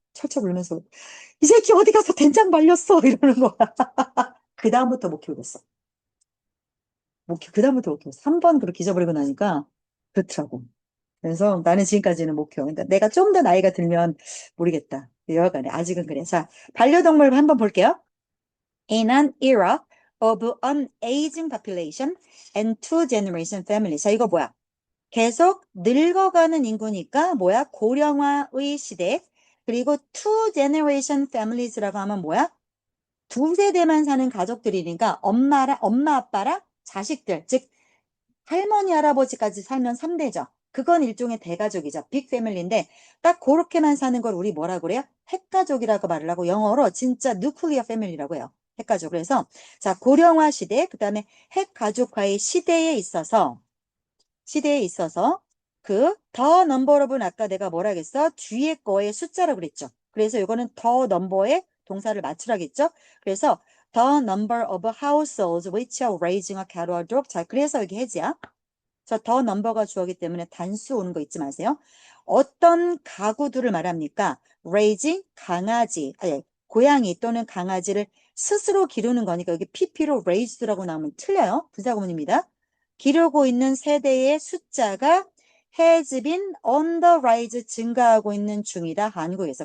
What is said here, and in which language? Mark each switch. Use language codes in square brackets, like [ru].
[ko] 철철 울면서 이 새끼 어디 가서 된장 말렸어 이러는 거야. 그 다음부터 못 키우겠어. 그다음부터 못 키웠어. 3번 그렇게 잊어버리고 나니까 그렇더라고. 그래서 나는 지금까지는 못 키워. 근데 내가 좀 더 나이가 들면 모르겠다. 여하간에 아직은 그래. 자, 반려동물 한번 볼게요. [en] In an era of an aging population and two generation family. [ko] 자, 이거 뭐야? 계속 늙어가는 인구니까 뭐야? 고령화의 시대. 그리고 [en] two generation families [ko] 라고 하면 뭐야? 두 세대만 사는 가족들이니까 엄마, 아빠랑 자식들, 즉 할머니, 할아버지까지 살면 3대죠. 그건 일종의 대가족이죠. 빅 패밀리인데 딱 그렇게만 사는 걸 우리 뭐라 그래요? 핵가족이라고 말을 하고 영어로 진짜 누클리어 패밀리라고 해요. 핵가족. 그래서 자, 고령화 시대, 그 다음에 핵가족화의 시대에 있어서 그 더 넘버업은 아까 내가 뭐라 했어? 뒤에 거의 숫자라고 그랬죠. 그래서 이거는 더 넘버에 동사를 맞추라겠죠. 그래서 [en] the number of households which are raising a cat or dog. [ko] 자, 그래서 여기 해지야. 더 넘버가 주어기 때문에 단수 오는 거 잊지 마세요. 어떤 가구들을 말합니까? raising 강아지, 아니, 고양이 또는 강아지를 스스로 기르는 거니까 여기 pp로 raised라고 나오면 틀려요. 부사구문입니다. 기르고 있는 세대의 숫자가 [en] has been on the rise [ko] 증가하고 있는 중이다. 한국에서.